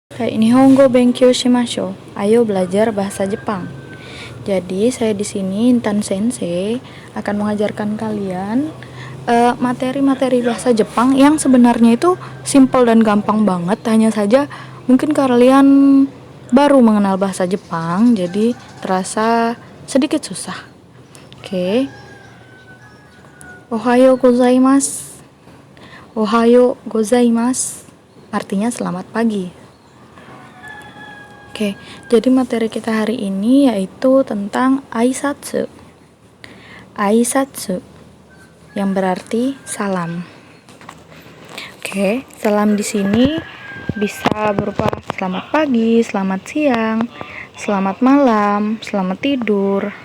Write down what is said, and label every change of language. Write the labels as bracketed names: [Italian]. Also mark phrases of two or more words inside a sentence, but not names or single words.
[Japanese] 日本語勉強しましょう. [Indonesian] Ayo belajar bahasa Jepang. Jadi saya di sini Intan Sensei akan mengajarkan kalian materi-materi bahasa Jepang yang sebenarnya itu simple dan gampang banget. Hanya saja mungkin kalian baru mengenal bahasa Jepang, jadi terasa sedikit susah. Oke. [Japanese] おはようございます. おはようございます [Indonesian] artinya selamat pagi. Oke, jadi materi kita hari ini yaitu tentang aisatsu. Aisatsu yang berarti salam. Oke, salam di sini bisa berupa selamat pagi, selamat siang, selamat malam, selamat tidur.